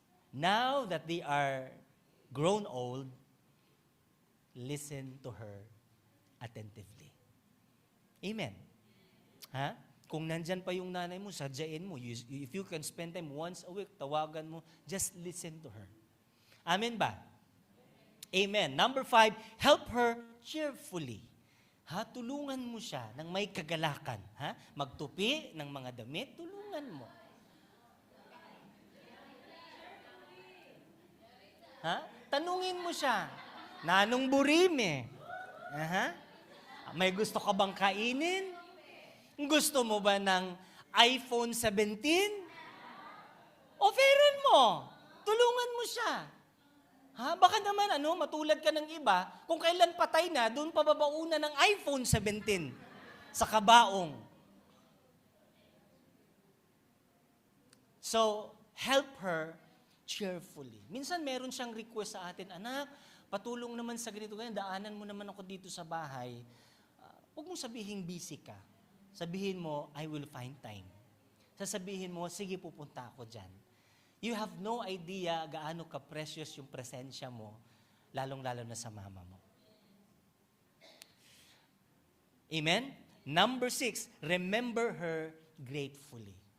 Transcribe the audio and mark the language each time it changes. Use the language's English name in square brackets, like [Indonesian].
[English] Now that they are grown old, listen to her attentively. Amen. [Filipino] Kung nandyan pa yung nanay mo, sadyain mo. [English] If you can spend time once a week, [Filipino] tawagan mo, [English] just listen to her. Amen ba? Amen. Number 5, help her cheerfully. [Filipino] Ha, tulungan mo siya ng may kagalakan. Ha? Magtupi ng mga damit, tulungan mo. Ha? Tanungin mo siya, Nanong Burime, aha, may gusto ka bang kainin? Gusto mo ba ng iPhone 17? Offeran mo. Tulungan mo siya. Ha? Baka naman, matulad ka ng iba, kung kailan patay na, doon pababauna ng iPhone 17 sa kabaong. [English] So, help her cheerfully. [Filipino] Minsan meron siyang request sa atin, anak, patulong naman sa ganito, ganyan, daanan mo naman ako dito sa bahay. Huwag mong sabihin busy ka. Sabihin mo, [English] I will find time. [Filipino] Sasabihin mo, sige, pupunta ako dyan. [English] You have no idea [Filipino] gaano ka-precious yung presensya mo, lalong-lalo na sa mama mo. [English] Amen? Number 6, remember her gratefully.